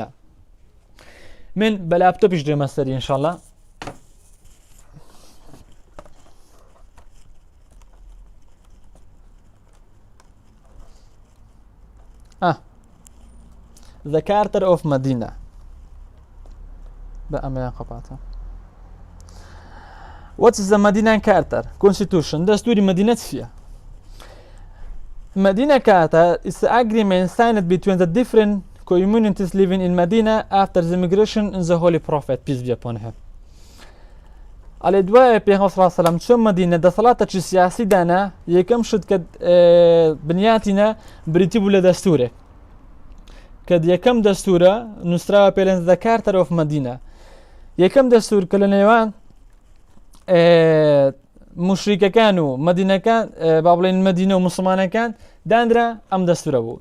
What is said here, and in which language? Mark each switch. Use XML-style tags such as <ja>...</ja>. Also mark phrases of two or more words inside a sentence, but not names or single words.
<ckb>من بە لاپتۆپیش دێمە سەری ئینشاڵڵا. The Charter of Medina بە ئەمەیان قەپاتە.</ckb> <en>What is the Medina Charter? Constitution.</en> <ckb>دەستوری مەدینە چییە؟</ckb> <en>Medina Charter is the agreement signed between the different communities living in Medina after the migration in the Holy Prophet, peace be upon him.</en> <ckb>على دوای پێغەمبەر</ckb> <ar>صلی الله علیه و سلم</ar> <ckb>چۆن مەدینە دەسەڵاتێکی سیاسی دانا یەکەم شت کە بنیاتینە بریتی بوو لە دەستورێک کە یەکەم دەستورە نووسراوە پێڵێن The Charter of Medina. یەکەم دەستور کە لە نێوان مشریکەکان و مەدینەکان با بڵێن مەدینە و موسڵمانەکان دانرا ئەم دەستورە بوو.</ckb>